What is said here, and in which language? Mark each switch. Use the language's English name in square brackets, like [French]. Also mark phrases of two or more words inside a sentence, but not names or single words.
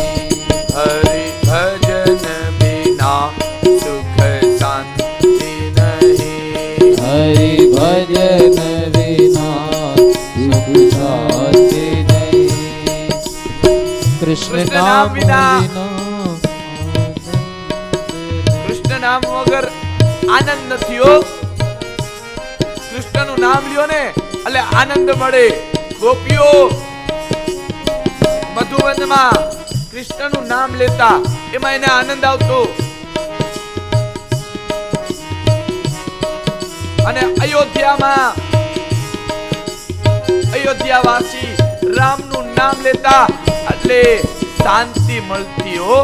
[Hindi] हरि भजन बिना सुख शांति नहीं, हरि भजन बिना सुख शांति नहीं, कृष्ण नाम बिना [Gujarati] કૃષ્ણ નામ વગર આનંદ નથી હો। કૃષ્ણનું નામ લ્યો ને એટલે આનંદ મળે। ગોપીઓ મધુવનમાં કૃષ્ણનું નામ લેતા એમાં એને આનંદ આવતો। અને અયોધ્યાવાસી રામનું નામ લેતા એટલે શાંતિ મળતી હો।